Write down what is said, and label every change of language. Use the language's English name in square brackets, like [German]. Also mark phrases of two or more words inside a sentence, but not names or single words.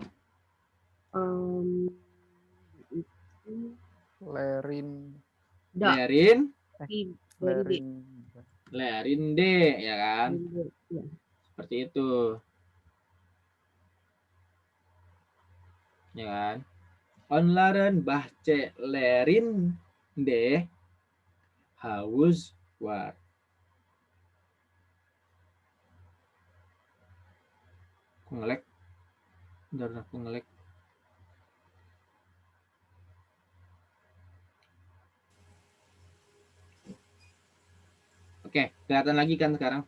[Indonesian] Lerin D, ya kan? Seperti itu. Ya kan? [Turkish] Onlaren bahçelerin de havuz var. [Indonesian] Aku ngelek. Bentar, aku ngelek. Oke, kelihatan lagi kan sekarang.